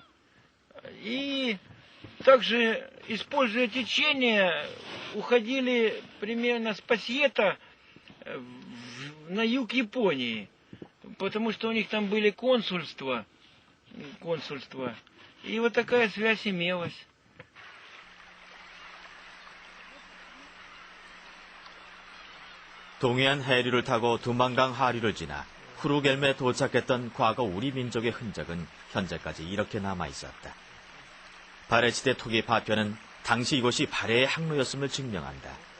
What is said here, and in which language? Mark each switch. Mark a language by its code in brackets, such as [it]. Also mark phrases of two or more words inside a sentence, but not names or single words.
[ru] И также, используя течение, уходили примерно с Пасьета на юг Японии, потому что у них там были консульства, и вот такая связь имелась. [ko] 동해안 해류를 타고 두만강 하류를 지나 후르겔무에 도착했던 과거 우리 민족의 흔적은 현재까지 이렇게 남아있었다. 발해지대 토기 파편은 당시 이곳이 발해의 항로였음을 증명한다.